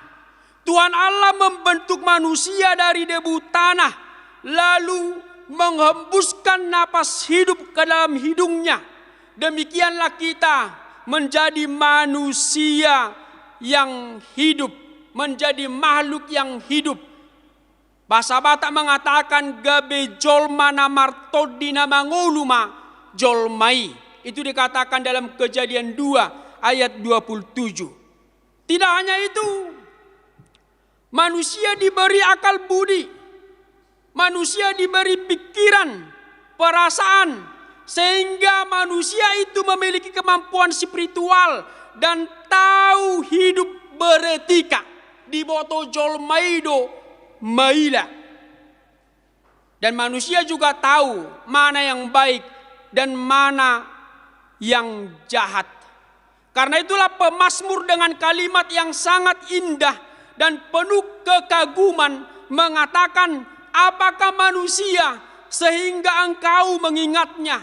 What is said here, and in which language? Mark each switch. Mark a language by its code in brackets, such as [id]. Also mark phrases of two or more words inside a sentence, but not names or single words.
[id] Tuhan Allah membentuk manusia dari debu tanah, lalu menghembuskan napas hidup ke dalam hidungnya. Demikianlah kita menjadi manusia yang hidup, menjadi makhluk yang hidup. Bahasa Batak mengatakan [bbc] gabe jolma namartodina manguluma jolmai. [id] Itu dikatakan dalam Kejadian 2 ayat 27. Tidak hanya itu, manusia diberi akal budi, manusia diberi pikiran, perasaan, sehingga manusia itu memiliki kemampuan spiritual dan tahu hidup beretika. [bbc] Diboto jolmaido maila. [id] Dan manusia juga tahu mana yang baik dan mana yang jahat. Karena itulah pemazmur dengan kalimat yang sangat indah dan penuh kekaguman mengatakan, apakah manusia sehingga engkau mengingatnya?